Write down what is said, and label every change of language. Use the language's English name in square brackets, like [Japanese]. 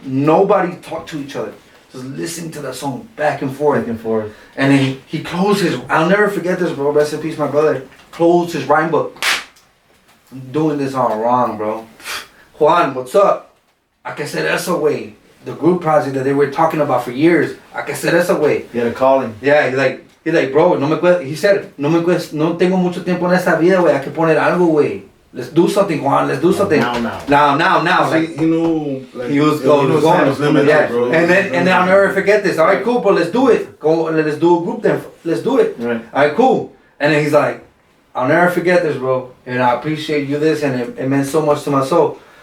[English] Nobody talked to each other. Just listening to that song back and forth. Back and forth. And then he closed his, I'll never forget this, bro. Rest in peace, my brother. Closed his rhyme book. I'm doing this all wrong, bro. Juan, what's up? I can say that's a way. The group project that they were talking about for years. I can say that's a way. You had a calling. Yeah, he's like, bro, [Spanish] no me cuesta, [English] he said, [Spanish] no tengo mucho tiempo en esta vida, güey, hay que poner algo, güey. [English] Let's do something, Juan, let's do something. Now. See, Like, he knew, like, he was going. limited, Yeah. bro. And then I'll never forget this. All right, cool, but let's do it. Let's do a group then. Let's do it. Right. All right, cool. And then he's like, I'll never forget this, bro. And I appreciate you this, and it meant so much to my soul.